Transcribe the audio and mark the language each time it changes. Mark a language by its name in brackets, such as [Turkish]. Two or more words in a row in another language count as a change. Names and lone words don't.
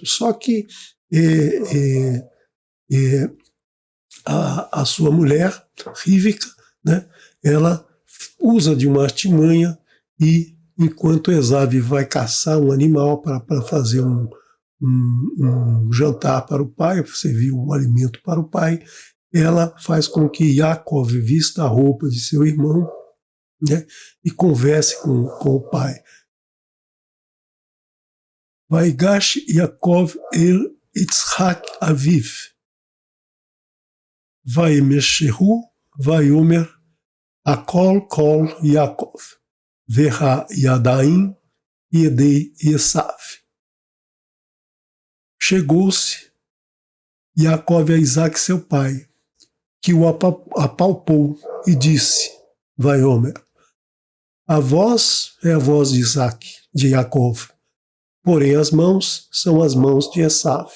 [Portuguese] Só que a sua mulher, Rívika, né, ela usa de uma artimanha e, enquanto Esaú vai caçar um animal para fazer um jantar para o pai, servir um alimento para o pai, ela faz com que Yaakov vista a roupa de seu irmão, né, e converse com o pai. [Hebrew] ויגש יעקב אל יצחק אביו, וימשהו, ויאמר, הקול קול יעקב, והידיים, ידי עשו. [Portuguese] Chegou-se Yaakov a Isaac, seu pai, que o apalpou e disse, Vaiomer, a voz é a voz de Isaac, de Yaakov, porém as mãos são as mãos de Esav.